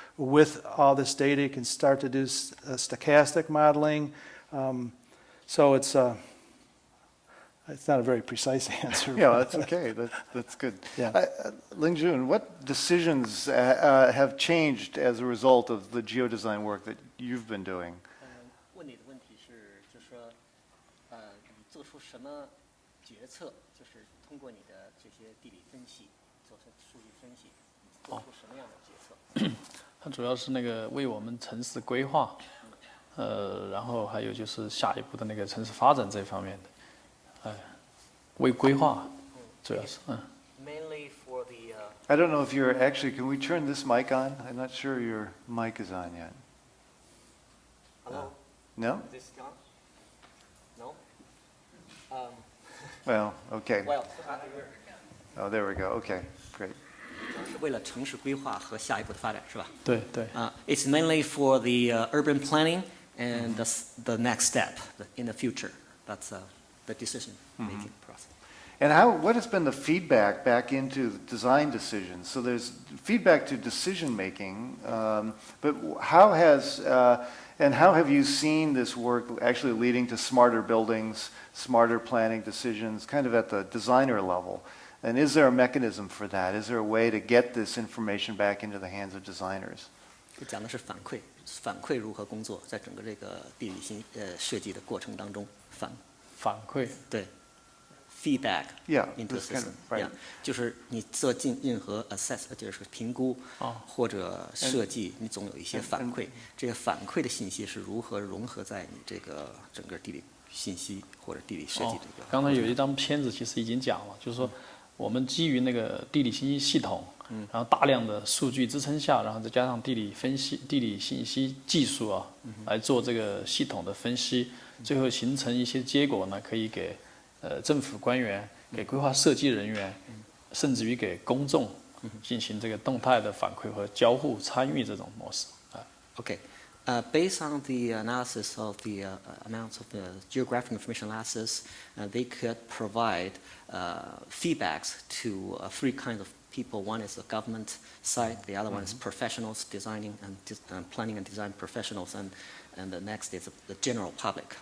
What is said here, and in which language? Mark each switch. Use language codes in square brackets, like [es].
[en] With all this data, you can start to do stochastic modeling. So it's not a very precise answer. Yeah, that's okay. That's good. Yeah. Ling-Jun, what decisions have changed as a result of the geodesign work that you've been doing? [zh] 问你的问题是，就是说，你做出什么决策，就是通过你的这些地理分析，做出数据分析，做出什么样的决策？它主要是那个为我们城市规划，然后还有就是下一步的那个城市发展这方面的，为规划，主要是 [en] Mainly for the. I don't know if you're actually. Can we turn this mic on? I'm not sure your mic is on yet. Hello. No? Is this on? No. Well, okay. Well. Oh, there we go. Okay, great. [zh] 是为了城市规划和下一步的发展，是吧？对对。 [en] It's mainly for the urban planning and the next step in the future. That's the decision-making process. And what has been the feedback back into design decisions? So there's feedback to decision-making, but how have you seen this work actually leading to smarter buildings, smarter planning decisions, kind of at the designer level? And is there a mechanism for that? Is there a way to get this information back into the hands of designers? [zh] 讲的是反馈如何工作，在整个这个地理设计的过程当中，反馈对 feedback [en] Yeah, into the this kind system. of, right. [zh] Yeah, 就是你做进任何 assess 就是评估或者设计，你总有一些反馈。这个反馈的信息是如何融合在你这个整个地理信息或者地理设计这个。刚才有一张片子其实已经讲了，就是说我们基于那个地理信息系统，然后大量的数据支撑下，然后再加上地理分析、地理信息技术啊，来做这个系统的分析，最后形成一些结果呢，可以给政府官员、给规划设计人员，甚至于给公众进行这个动态的反馈和交互参与这种模式。 [en] Okay. Based on the analysis of the amounts of the geographic information analysis, they could provide feedbacks to three kinds of people. One is the government side, the other one is professionals, designing and planning and design professionals, and the next is the general public.